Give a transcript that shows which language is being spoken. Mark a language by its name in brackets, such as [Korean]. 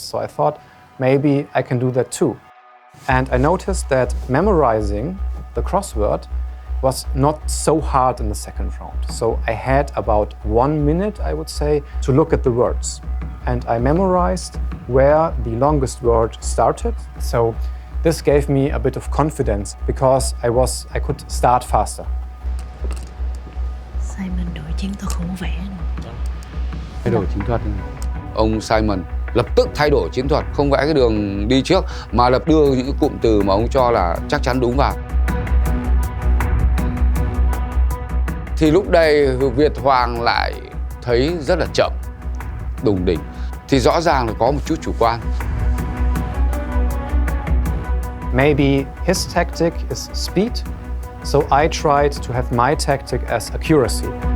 [English] So I thought maybe I can do that too. And I noticed that memorizing the crossword was not so hard in the second round. So I had about 1 minute, I would say, to look at the words. And I memorized where the longest word started. So this gave me a bit of confidence because I could start faster. [Vietnamese] Simon đổi chiến thuật không vẽ. Thay đổi chiến thuật. Ông Simon lập tức thay đổi chiến thuật, không vẽ cái đường đi trước mà lập đưa những cái cụm từ mà ông cho là chắc chắn đúng vào. Thì lúc đây Việt Hoàng lại thấy rất là chậm, đùng đỉnh. Thì rõ ràng là có một chút chủ quan. [English] Maybe his tactic is speed, so I tried to have my tactic as accuracy.